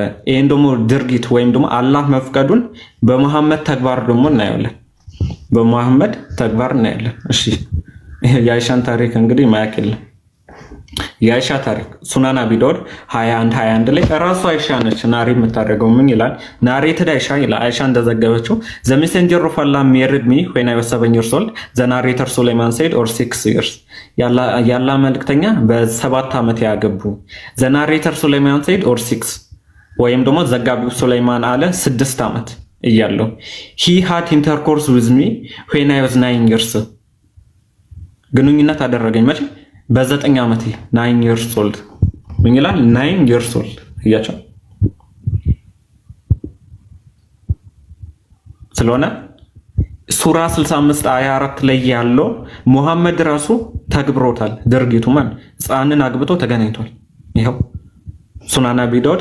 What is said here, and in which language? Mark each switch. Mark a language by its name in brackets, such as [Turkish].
[Amharic] ይሄን ደግሞ ድርጊት ወይም ደግሞ አላህ መፍቀዱን በመሐመድ ተግባር ደግሞ እናያለን። በመሐመድ ተግባር እናያለን። እሺ የአይሻን ታሪክ እንግዲህ ማያውቅ የለም። የአይሻ ታሪክ ሱናን አቢ ዳውድ 21 ላይ ራሱ አይሻ ነች ናሪ የምታደርገው። ምን ይላል? ናሬትድ አይሻ ይላል። አይሻ እንደዘገበችው [English] the messenger of Allah married me when I was 7 years old. the narrator Sulaiman said or 6 years. [Amharic] ያላ መልእክተኛ በ7 ዓመት ያገቡ። [English] the narrator Sulaiman said or 6 [Amharic] ወይም ደግሞ ዘጋቢው ሱለይማን አለ 6 ዓመት እያለው [English] he had intercourse with me when I was 9 years. [Amharic] ግንኙነት አደረገኝ መቼ? በ9 ዓመቴ [English] 9 years old። [Amharic] ምን ይላል? 9 years old እያቸው ስለሆነ ሱራ 65 አያ 4 ላይ ያለው መሐመድ ራሱ ተግብሮታል። ድርጊቱ ማን ህፃንን አግብቶ ተገናኝቷል። ይሄው ሱናን አቢ